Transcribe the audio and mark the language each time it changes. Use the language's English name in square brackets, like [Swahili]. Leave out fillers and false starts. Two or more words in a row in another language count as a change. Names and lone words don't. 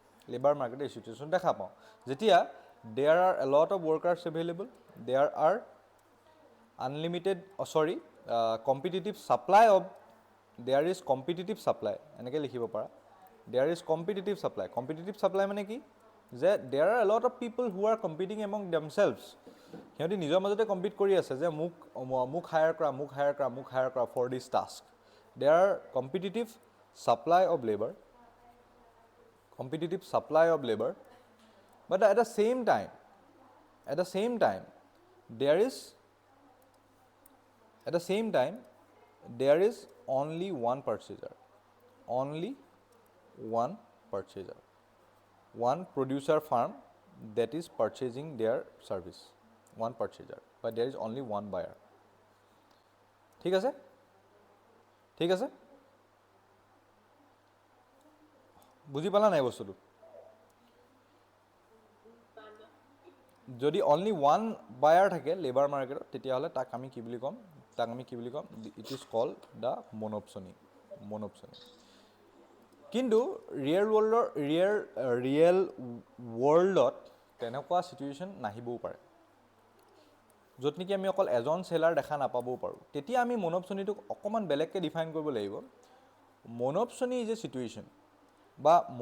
[English] যেতিয়া there are a lot of workers available there are competitive supply [Assamese] এনেকৈ লিখিব পাৰা [English] there is competitive supply [Assamese] মানে কি যে [English] there are a lot of people who are competing among themselves [Assamese] সিহঁতি নিজৰ মাজতে কম্পিট কৰি আছে যে মোক হায়াৰ কৰা [English] for this task there are competitive supply of লেবাৰ but at the same time there is only one purchaser one producer firm that is purchasing their service one purchaser but there is only one buyer [Assamese] ঠিক আছে বুজি পালা নাই বস্তুটো যদি [English] only one buyer [Assamese] থাকে [English] labour market [Assamese] তেতিয়াহ'লে তাক আমি কি বুলি ক'ম [English] it is called the monopsony [Assamese] কিন্তু [English] real world [Assamese] তেনেকুৱা চিটুৱেশ্যন নাহিবও পাৰে য'ত নেকি আমি অকল এজন চেলাৰ দেখা নাপাবও পাৰোঁ তেতিয়া আমি মনপছনিটোক অকণমান বেলেগকৈ ডিফাইন কৰিব লাগিব [English] monopsony is a situation [Assamese] বা